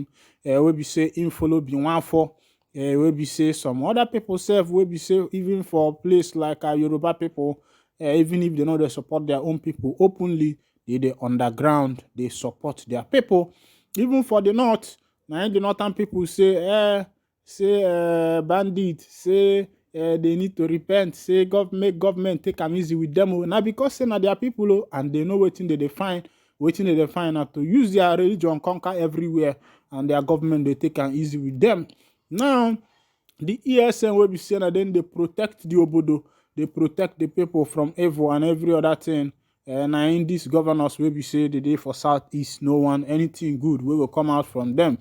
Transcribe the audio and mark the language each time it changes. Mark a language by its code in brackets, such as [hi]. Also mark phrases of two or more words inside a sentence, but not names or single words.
[pcm] Wey be say him follow be one for. Wey be say some other people sef wey be say even for place like Yoruba people, even if they know they support their own people openly, they underground, they support their people. Even for the north, now the northern people say, bandit, say they need to repent, say make government take am easy with them. Now because say na their people, and they know wetin they find, now to use their religion conquer everywhere, and their government they take am easy with them. Now the ESN will be saying that then they protect the obodo, they protect the people from evil and every other thing. And in these governors will be say the day for Southeast, no one anything good will come out from them.